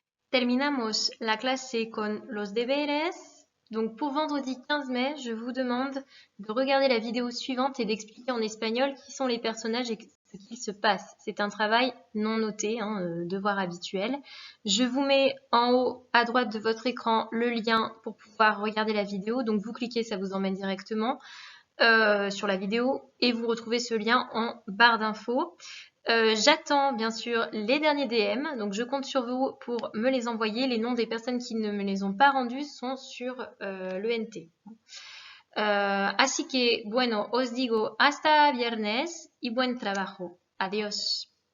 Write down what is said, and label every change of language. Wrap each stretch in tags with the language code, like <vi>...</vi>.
<es>Terminamos la clase con los deberes.</es> <fr>Donc pour vendredi 15 mai, je vous demande de regarder la vidéo suivante et d'expliquer en espagnol qui sont les personnages et ce qu'il se passe. C'est un travail non noté, devoir habituel. Je vous mets en haut à droite de votre écran le lien pour pouvoir regarder la vidéo. Donc vous cliquez, ça vous emmène directement sur la vidéo et vous retrouvez ce lien en barre d'infos. J'attends bien sûr les derniers DM, donc je compte sur vous pour me les envoyer. Les noms des personnes qui ne me les ont pas rendus sont sur l'ENT.</fr> <es>Así que, bueno, os digo hasta viernes y buen trabajo. Adiós.</es>